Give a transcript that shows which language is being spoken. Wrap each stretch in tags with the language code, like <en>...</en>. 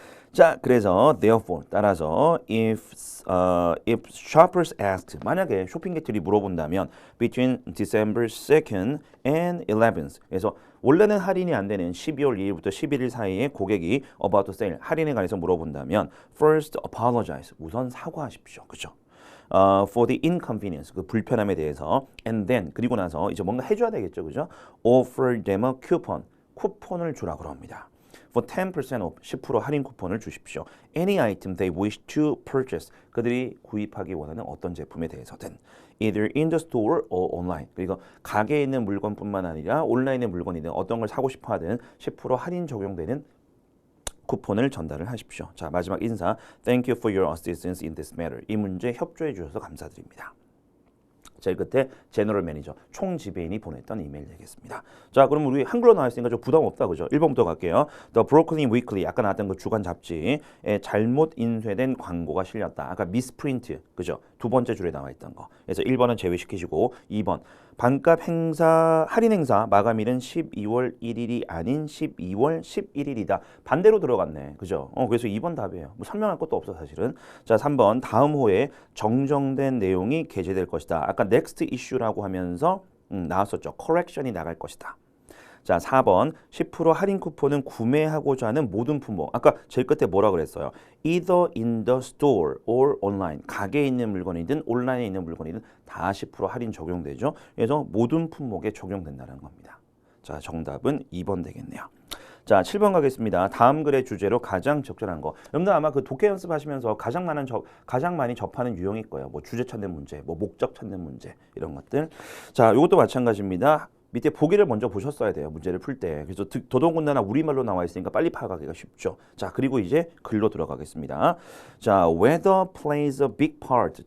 <ko>자, 그래서 therefore 따라서</ko> <en>if shoppers asked</en> <ko>만약에 쇼핑객들이 물어본다면</ko> <en>between December 2nd and 11th</en> <ko>그래서 원래는 할인이 안 되는 12월 2일부터 11일 사이에 고객이</ko> <en>about the sale</en> <ko>할인에 관해서 물어본다면</ko> <en>first apologize</en> <ko>우선 사과하십시오. 그렇죠?</ko> <en>For the inconvenience</en> <ko>그 불편함에 대해서</ko> <en>and then</en> <ko>그리고 나서 이제 뭔가 해줘야 되겠죠. 그죠?</ko> <en>Offer them a coupon</en> <ko>쿠폰을 주라 그럽니다.</ko> <en>for 10% off</en> <ko>10% 할인 쿠폰을 주십시오.</ko> <en>Any item they wish to purchase</en> <ko>그들이 구입하기 원하는 어떤 제품에 대해서든</ko> <en>either in the store or online.</en> <ko>그리고 가게에 있는 물건뿐만 아니라 온라인의 물건이든 어떤 걸 사고 싶어 하든 10% 할인 적용되는 쿠폰을 전달을 하십시오. 자, 마지막 인사.</ko> <en>Thank you for your assistance in this matter.</en> <ko>이 문제 협조해 주셔서 감사드립니다. 제일 끝에 제너럴 매니저, 총 지배인이 보냈던 이메일 되겠습니다. 자, 그럼 우리 한글로 나와있으니까 좀 부담 없다, 그죠? 1번부터 갈게요. The Brooklyn Weekly, 아까 나왔던 그 주간 잡지에 잘못 인쇄된 광고가 실렸다. 아까 미스프린트, 그죠? 두 번째 줄에 나와있던 거. 그래서 1번은 제외시키시고 2번 반값 행사, 할인 행사 마감일은 12월 1일이 아닌 12월 11일이다. 반대로 들어갔네, 그죠? 그래서 2번 답이에요. 뭐 설명할 것도 없어 사실은. 자, 3번 다음 호에 정정된 내용이 게재될 것이다. 아까 next issue라고 하면서 나왔었죠. correction이 나갈 것이다. 자, 4번 10% 할인 쿠폰은 구매하고자 하는 모든 품목. 아까 제일 끝에 뭐라 그랬어요?</ko> <en>Either in the store or online.</en> <ko>가게에 있는 물건이든 온라인에 있는 물건이든 다 10% 할인 적용되죠. 그래서 모든 품목에 적용된다는 겁니다. 자, 정답은 2번 되겠네요. 자, 7번 가겠습니다. 다음 글의 주제로 가장 적절한 거. 여러분들 아마 그 독해 연습하시면서 가장 많이 접하는 유형일 거예요. 뭐 주제 찾는 문제, 뭐 목적 찾는 문제 이런 것들. 자, 이것도 마찬가지입니다. 밑에 보기를 먼저 보셨어야 돼요. 문제를 풀 때. 그래서 더더군다나 우리말로 나와 있으니까 빨리 파악하기가 쉽죠. 자, 그리고 이제 글로 들어가겠습니다. 자,</ko> <en>weather plays a big part.</en>